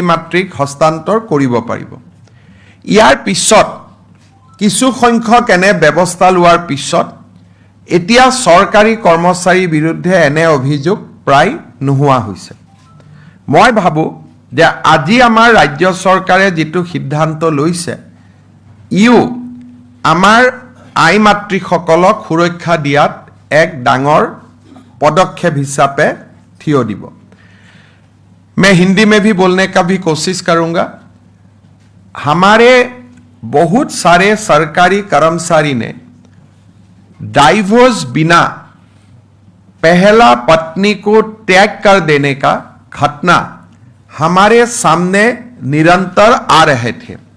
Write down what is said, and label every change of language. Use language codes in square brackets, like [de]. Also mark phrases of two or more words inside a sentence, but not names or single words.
[as] মাতৃক হস্তান্তৰ কৰিব পাৰিব ইয়াৰ পিছত কিছু সংখ্যক এনে ব্যৱস্থা লোৱাৰ পিছত এতিয়া চৰকাৰী কৰ্মচাৰীৰ বিৰুদ্ধে এনে অভিযোগ প্ৰায় নোহোৱা হৈছে মই ভাবোঁ যে আজি আমাৰ ৰাজ্য চৰকাৰে যিটো সিদ্ধান্ত লৈছে ইও আমাৰ আই মাতৃসকলক সুৰক্ষা দিয়াত এক ডাঙৰ পদক্ষেপ হিচাপে থিয় দিব। [hi] मैं हिंदी में भी बोलने का भी कोशिश करूंगा। हमारे बहुत सारे सरकारी कर्मचारी ने डाइवोर्स बिना पहला पत्नी को त्याग कर देने का घटना हमारे सामने निरंतर आ रहे थे।